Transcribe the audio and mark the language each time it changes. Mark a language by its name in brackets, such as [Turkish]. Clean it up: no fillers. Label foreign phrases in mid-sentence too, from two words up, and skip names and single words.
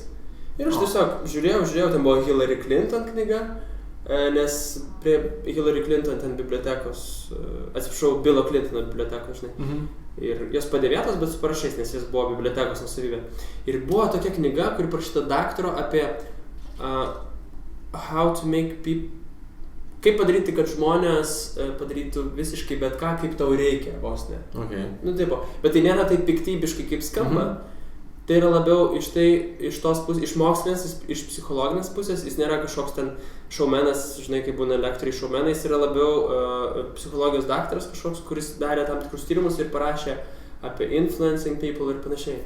[Lithuanian] Ir aš tiesiog žiūrėjau, ten buvo Hillary Clinton knyga, nes prie Hillary Clinton ten bibliotekos, atsiprašau, Billo Clintono bibliotekos, žinai. Ir jos padėvėtos, bet su parašais, nes jis buvo bibliotekos nusavybė. Ir buvo tokia knyga, kuri parašyta daktaro apie [English] how to make people, [Lithuanian] kaip padaryti, kad žmonės padarytų visiškai bet ką, kaip tau reikia, vos ne. Okay. Taip, bet tai nėra taip piktybiškai, kaip skamba. Tai yra labiau iš tos pusės, iš mokslinės, iš psichologinės pusės, jis nėra kažkoks ten šaumenas, žinai, kaip būna lektoriai šaumenai, jis yra labiau psichologijos daktaras kažkoks, kuris darė tam tikrus tyrimus ir parašė apie [English] influencing people [Lithuanian] ir panašiai.